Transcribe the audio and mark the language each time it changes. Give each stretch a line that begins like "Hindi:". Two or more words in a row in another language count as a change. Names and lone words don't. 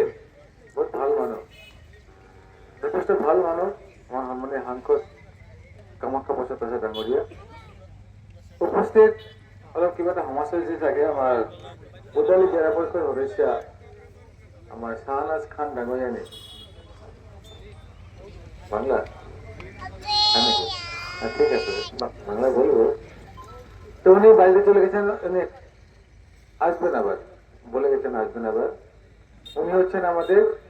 Assamese: বহুত ভাল মানুহ, যথেষ্ট ভাল মানুহ আমাৰ সন্মানীয় সাংসদ কামাখ্যা প্ৰসাদ ডাঙৰীয়া উপস্থিত। অলপ কিবা এটা সমস্যা হৈছে চাগে। আমাৰ বুটালি জেলা পৰিষদৰ সদস্য আমার শাহনাজ খান ডাঙরিয়ানি
Bangla: বাংলা ঠিক আছে বাংলা বলবো তো উনি বাইরে চলে গেছেন উনি আসবেন আবার বলে গেছেন আসবেন আবার উনি হচ্ছেন আমাদের